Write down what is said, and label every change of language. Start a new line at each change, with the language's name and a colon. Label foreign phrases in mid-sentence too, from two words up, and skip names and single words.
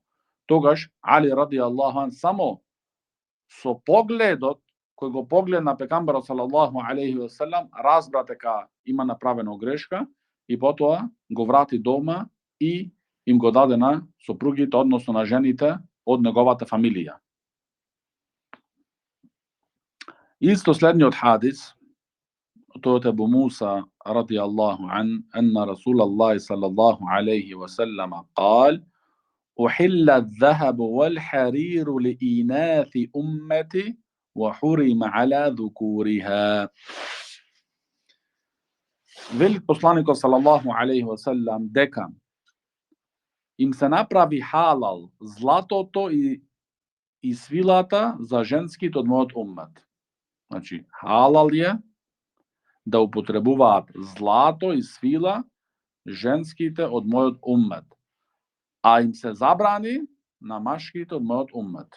Macedonian: Тогаш Али
Arabic: رضي الله عنه
Macedonian: само со погледот кој го погледна пекамберот
Arabic: صلى الله عليه وسلم,
Macedonian: разбра дека има направено грешка и потоа го врати дома и им го даде на сопругите, односно на жените од неговата фамилија. Исто следниот хадис, тоа е Абу Муса
Arabic: رضي الله عنه أن رسول الله صلى الله عليه وسلم قال: أحل الذهب والحرير لإناث أمتي وحرم على ذكورها.
Macedonian: Вели посланикот
Arabic: صلى الله عليه وسلم
Macedonian: дека им се направи халал златото и свилата за женските од мојот уммет. Значи, халал е да употребуваат злато и свила женските од мојот уммет, а им се забрани на машките од мојот уммет.